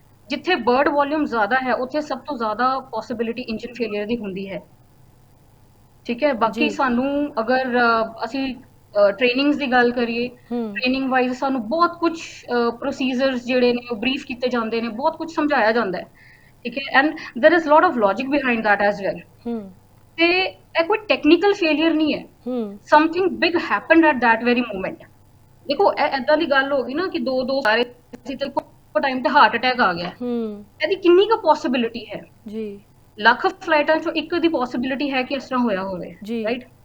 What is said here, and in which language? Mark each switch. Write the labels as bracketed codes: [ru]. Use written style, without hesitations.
[pa] ਜਿੱਥੇ bird volume ਜ਼ਿਆਦਾ ਹੈ ਉੱਥੇ ਸਭ ਤੋਂ ਜ਼ਿਆਦਾ ਪੋਸਿਬਿਲਿਟੀ ਇੰਜਨ ਫੇਲਿਅਰ ਦੀ ਹੁੰਦੀ ਹੈ। ਠੀਕ ਹੈ, ਬਾਕੀ ਸਾਨੂੰ ਅਗਰ ਅਸੀਂ ਟ੍ਰੇਨਿੰਗਸ ਦੀ ਗੱਲ ਕਰੀਏ, ਟ੍ਰੇਨਿੰਗ ਵਾਈਜ਼ ਸਾਨੂੰ ਬਹੁਤ ਕੁਝ ਪ੍ਰੋਸੀਜਰਸ ਜਿਹੜੇ ਨੇ ਉਹ ਬਰੀਫ ਕੀਤੇ ਜਾਂਦੇ ਨੇ, ਬਹੁਤ ਕੁਝ ਸਮਝਾਇਆ ਜਾਂਦਾ ਹੈ। [en] ਠੀਕ ਹੈ, and there is lot of logic behind that as well. [pa] ਤੇ ਇਹ ਕੋਈ ਟੈਕਨੀਕਲ ਫੇਲਿਅਰ ਨਹੀਂ ਹੈ, [en] Something big happened at that very moment. [pa] ਦੇਖੋ ਇਹ ਏਦਾਂ ਦੀ ਗੱਲ ਹੋ ਗਈ ਨਾ ਕਿ ਦੋ ਸਾਰੇ ਸੀ ਤੇ ਇੱਕੋ ਟਾਈਮ ਤੇ ਹਾਰਟ ਅਟੈਕ ਆ ਗਿਆ, ਇਹਦੀ ਕਿੰਨੀ ਕੁ ਪੋਸਿਬਿਲਿਟੀ ਹੈ ਜੀ? ਲੱਖ ਫਲਾਈਟਾਂ ਚੋਂ ਇੱਕ ਦੀ ਪੋਸਿਬਿਲਿਟੀ ਹੈ ਕਿ ਇਸ ਤਰ੍ਹਾਂ ਹੋਇਆ ਹੋਵੇ, ਰਾਈਟ।